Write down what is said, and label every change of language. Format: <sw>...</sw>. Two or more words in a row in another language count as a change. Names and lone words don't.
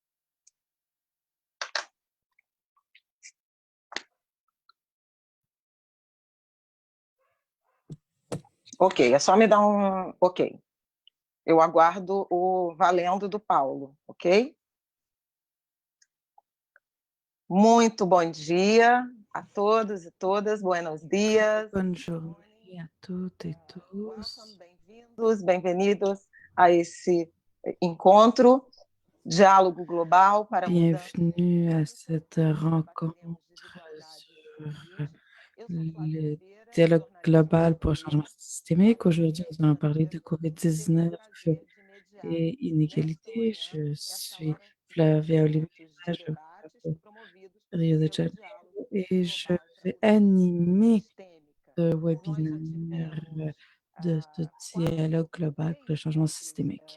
<pt>Ok, é só me dar um ok. Eu aguardo o valendo do Paulo, ok? Muito bom dia a todos e todas,</pt> <es>buenos dias.</es> <fr>Bonne journée à toutes et Welcome, tous.</fr> <pt>bem-vindos, bem-vindos a esse encontro, Diálogo Global para a Mudança.</pt> <fr>Bienvenue à cette rencontre sur le dialogue global pour le changement systémique. Aujourd'hui, nous allons parler de COVID-19 et inégalité. Je suis Flavia Oliveira, je viens de Rio de Janeiro et je vais animer ce webinaire de ce dialogue global pour le changement systémique.</fr>